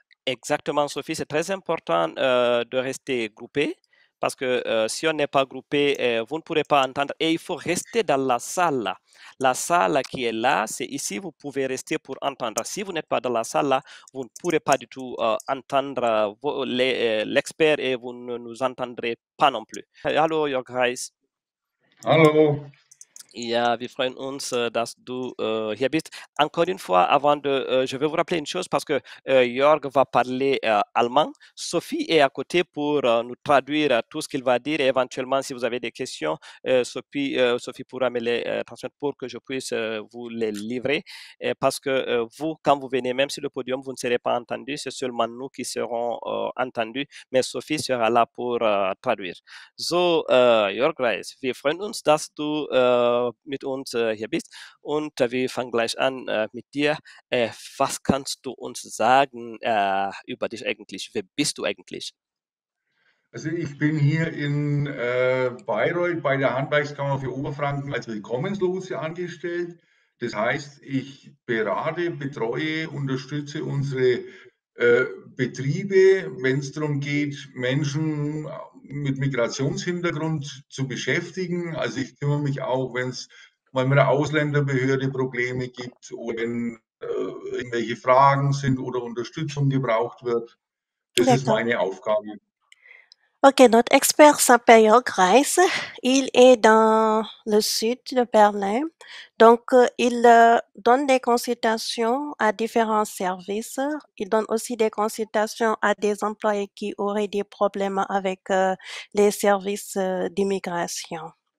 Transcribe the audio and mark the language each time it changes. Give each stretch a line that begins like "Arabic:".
French: Exactement, Sophie, c'est très important de rester groupé parce que si on n'est pas groupé, vous ne pourrez pas entendre et il faut rester dans la salle là. La salle là qui est là, c'est ici, vous pouvez rester pour entendre. Si vous n'êtes pas dans la salle là, vous ne pourrez pas du tout entendre l'expert et vous ne nous entendrez pas non plus.
German: Hallo, Jörg Reis. Hallo. Ja, wir freuen uns, dass du hier bist.
French: Encore une fois, je vais vous rappeler une chose parce que Jörg va parler allemand. Sophie est à côté pour nous traduire tout ce qu'il va dire et éventuellement, si vous avez des questions, Sophie pourra me les transmettre pour que je puisse vous les livrer. Parce que vous, quand vous venez même sur le podium, vous ne serez pas entendu. C'est seulement nous qui serons entendus, mais Sophie sera là pour traduire.
German: So, Jörg Reis, wir freuen uns, dass du mit uns hier bist und wir fangen gleich an mit dir. Was kannst du uns sagen über dich eigentlich? Wer bist du eigentlich? Also ich bin hier in Bayreuth bei der Handwerkskammer für Oberfranken als Willkommenslotse angestellt. Das heißt, ich berate, betreue, unterstütze unsere Betriebe, wenn es darum geht, Menschen mit Migrationshintergrund zu beschäftigen. Also ich kümmere mich auch, wenn es mal mit der Ausländerbehörde Probleme gibt oder wenn irgendwelche Fragen sind oder Unterstützung gebraucht wird. Das ist
French: D'accord.
German: meine Aufgabe.
French: Ok, notre expert s'appelle Jörg Reis. Il est dans le sud de Berlin. Donc, il donne des consultations à différents services. Il donne aussi des consultations à des employés qui auraient des problèmes avec les services d'immigration.